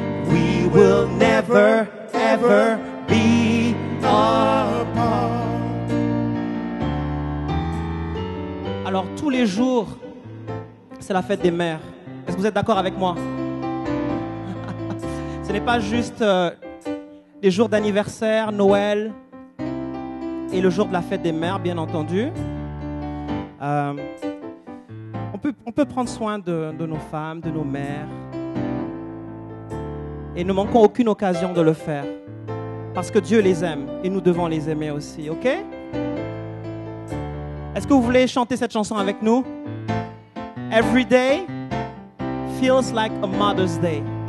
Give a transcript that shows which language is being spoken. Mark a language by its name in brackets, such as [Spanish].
[English] We will never ever be apart. [French] Alors tous les jours, c'est la fête des mères. Est-ce que vous êtes d'accord avec moi? Ce n'est pas juste les jours d'anniversaire, Noël et le jour de la fête des mères, bien entendu. On peut prendre soin de nos femmes, de nos mères. Et ne manquons aucune occasion de le faire. Parce que Dieu les aime et nous devons les aimer aussi, ok? Est-ce que vous voulez chanter cette chanson avec nous? [English] Every day feels like a Mother's Day.